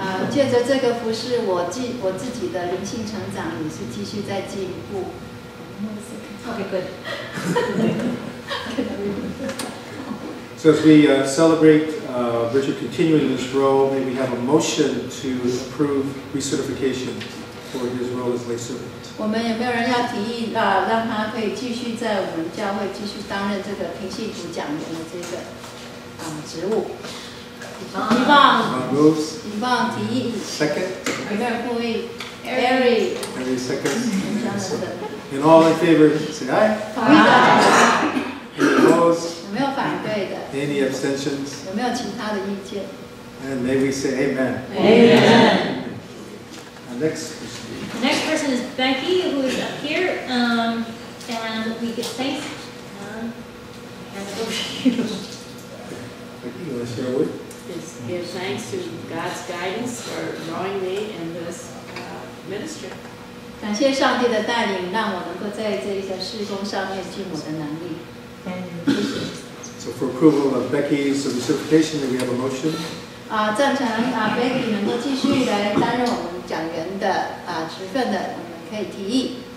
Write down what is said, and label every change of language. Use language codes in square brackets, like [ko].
[zh] 借着这个服侍，我自己的灵性成长也是继续在进步。 [en] Okay, good. So as we celebrate Richard continuing this role, may we have a motion to approve recertification for his role as lay servant. [zh] 我们有没有人要提议让他可以继续在我们教会继续担任这个平信徒讲员的这个职务？一棒 [en] Moves. [zh] 一棒提议， [en] Second. [zh] 有没有人复议 ？Harry， [en] Any seconds? And all in favor, say aye. [zh] 同意的， [en] Any opposed? [zh] 有没有反对的？ [en] Any abstentions? [zh] 有没有其他的意见？ [en] And may we say amen. Amen. Next person. The next person is Becky, who is up here, and we give thanks. Hand it over to you. Becky, you want to share a word? Just give thanks to God's guidance for drawing me in this ministry. [zh] 感谢上帝的带领，让我能够在这一个事工上面尽我的能力。 [en] So for approval of Becky's recertification, may we have a motion? [zh] 赞成Becky 能够继续来担任我们讲员的职分的，我们可以提议。